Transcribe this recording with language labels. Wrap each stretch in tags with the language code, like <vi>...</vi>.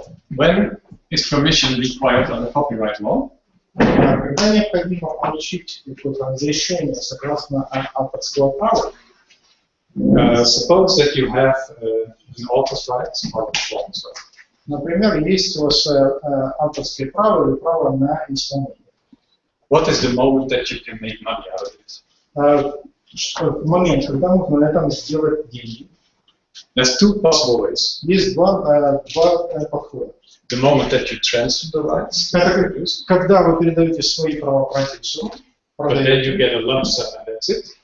<en>When is permission required under copyright law?</en> <ru>Когда необходимо получить какое-то разрешение согласно авторского права,</ru> <en>Suppose that you have an author's rights or a performance right.</en> <ru>например, есть у вас авторское право или право на исполнение.</ru> <en>What is the moment that you can make money out of it?</en> <ru>В момент, когда можно на этом сделать деньги,</ru> <en>There's two possible ways.</en> <ru>есть два подхода.</ru> <en>The moment that you transfer the rights,</en> <ru>Это когда вы передаете свои права продюсеру,</ru> <en>but then you get a lump sum and that's it.</en>